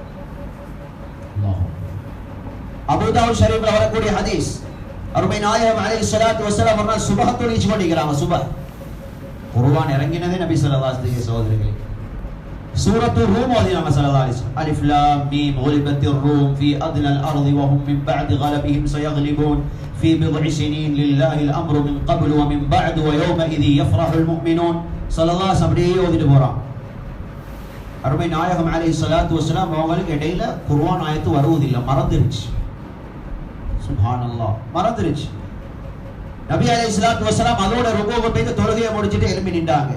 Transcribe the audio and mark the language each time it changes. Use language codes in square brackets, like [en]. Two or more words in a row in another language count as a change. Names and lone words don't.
[ta] அபூ தாவூத் ஷரீஃப்ல வரக்கூடிய ஹதீஸ், அருமை நாயகம் [ar] عليه الصلاة والسلام [ta] ஒரு நாள் சுபஹ் தொழுகை பண்ணிக்கிறாங்க. சுபஹ் குர்ஆன் இறங்கினதே நபி [ar] صلى الله عليه وسلم [ta] சகோதரர்களே. சூரத்து ரூம் ஓதினாங்க [ar] صلى الله عليه وسلم. الم غلبت الروم في أدنى الأرض وهم من بعد غلبهم سيغلبون في பிضع سنين لله الأمر من قبل ومن بعد ويومئذ يفرح المؤمنون. صلى الله عليه وسلم [ta] ஓதிட்டு போறான். அருமை நாயகம் [ar] عليه الصلاة والسلام [ta] அவங்களுக்கு இடையில குர்ஆன் ஆயத்து வருவதில்லை, மறந்துருச்சு. சுப்ஹானல்லாஹ், மறந்துருச்சு. நபி [ar] عليه الصلاة والسلام [ta] அதோட ருகூவை போய் தொழுகையை முடிச்சிட்டு எழும்பி நின்றாங்க.